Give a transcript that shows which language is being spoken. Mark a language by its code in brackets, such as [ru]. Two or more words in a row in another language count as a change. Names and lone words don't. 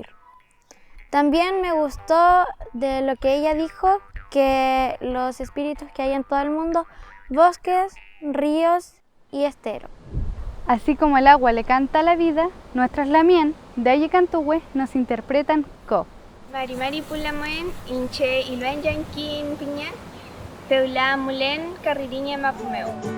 [es] También me gustó de lo que ella dijo, que los espíritus que hay en todo el mundo, bosques, ríos y esteros. Así como el agua le canta a la vida, nuestras lamien de Yicantuhue nos interpretan co. [arn] Mari Mari Pulamoen, Inche Iluan Yankin Piña, Feula Mulen, Carririña Mapumeu.